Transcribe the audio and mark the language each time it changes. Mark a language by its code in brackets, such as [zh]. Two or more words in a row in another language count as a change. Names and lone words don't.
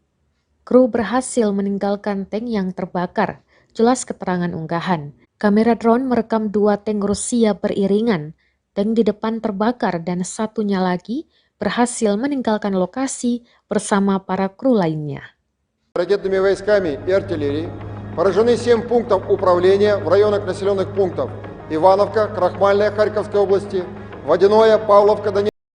[id] Kru berhasil meninggalkan tank yang terbakar, jelas keterangan unggahan. Kamera drone merekam dua tank Rusia beriringan. Tank di depan terbakar dan satunya lagi berhasil meninggalkan lokasi bersama para kru lainnya. [ru] Ракетными войсками и артиллерией Поражены 7 пунктов управления в районах населенных пунктов Ивановка, Крахмальная Харьковской области, Водяное, Павловка, Донецкая.